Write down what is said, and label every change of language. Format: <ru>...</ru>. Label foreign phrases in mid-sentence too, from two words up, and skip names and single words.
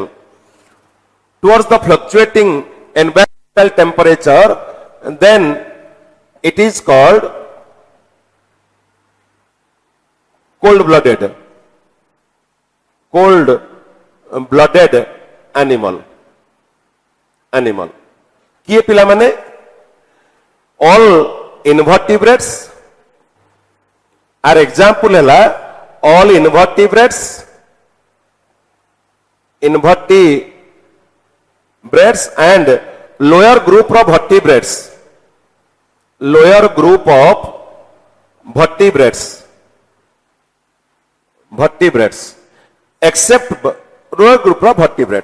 <en>Towards the fluctuating environmental temperature, then it is called cold-blooded animal.</en> <or>କିଏ ପିଲା ମାନେ</or> <en>all invertebrates are example है all invertebrates and lower group of vertebrates except lower group of vertebrates.</en>